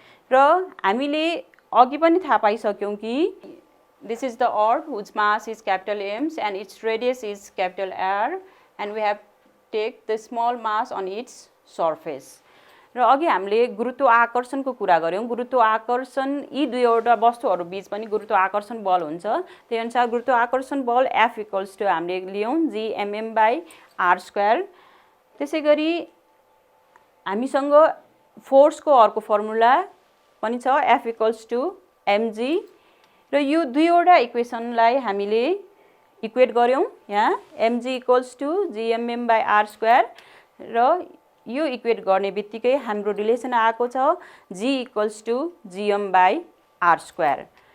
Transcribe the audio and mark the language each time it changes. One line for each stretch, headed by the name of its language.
Nepali: र हामीले अघि पनि थाहा पाइसक्यौँ कि
English: This is the earth whose mass is capital M and its radius is capital R and we have take the small mass on its surface.
Nepali: र अघि हामीले गुरुत्व आकर्षणको कुरा गऱ्यौँ। गुरुत्व आकर्षण यी दुईवटा वस्तुहरू बीच पनि गुरुत्व आकर्षण बल हुन्छ। त्यही अनुसार गुरुत्व आकर्षण बल एफ इक्वल्स टु हामीले लियौँ जीएमएम बाई आर स्क्वायर। त्यसै गरी हामीसँग फोर्सको अर्को फर्मुला पनि छ एफ इक्वल्स टु एमजी। र यो दुईवटा इक्वेसनलाई हामीले इक्वेट गऱ्यौँ। यहाँ MG equals to GMM by are square र यो इक्वेट गर्ने बित्तिकै हाम्रो रिलेसन आएको छ G equals to GM by are square.